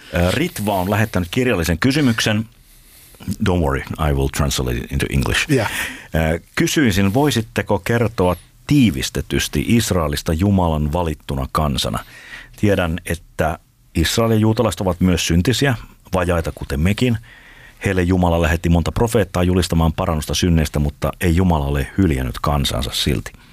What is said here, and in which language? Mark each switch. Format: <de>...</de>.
<fi>Ritva on lähettänyt kirjallisen kysymyksen.</fi> <en>Don't worry, I will translate it into English. Yeah.</en> <fi>Kysyisin, voisitteko kertoa tiivistetysti Israelista Jumalan valittuna kansana? Tiedän, että Israel ja juutalaiset ovat myös syntisiä, vajaita kuten mekin. Heille Jumala lähetti monta profeettaa julistamaan parannusta synneistä, mutta ei Jumala ole hyljännyt kansansa silti.</fi>